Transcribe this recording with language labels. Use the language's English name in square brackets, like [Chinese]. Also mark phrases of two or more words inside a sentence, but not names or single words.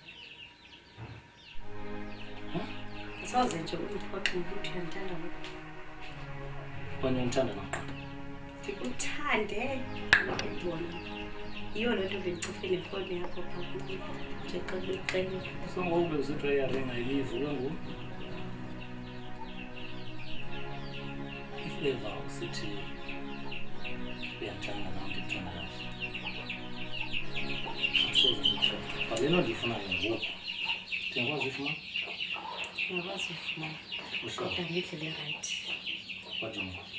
[Xhosa] Asoze nje undiphoxe ngokuthi uyandithanda ngoku. Wena uyandithanda na? Ndikuthande ndibona. Yiyo loo nto bendicofe nefowuni yakho phaa nje xa bekucela. So ngoku bekusithi iyaringa ilivu ke ngoku. [English] If ever [Xhosa] usithi uyandithanda nam ndikuthanda kahle. Asoze nditsho. But le nto ndiyifunayo ngoku. Ndiyakwazi uyifumana? Ungakwazi uyifumana. Usure? Kodwa ngendlela erayithi. [English] What do you mean?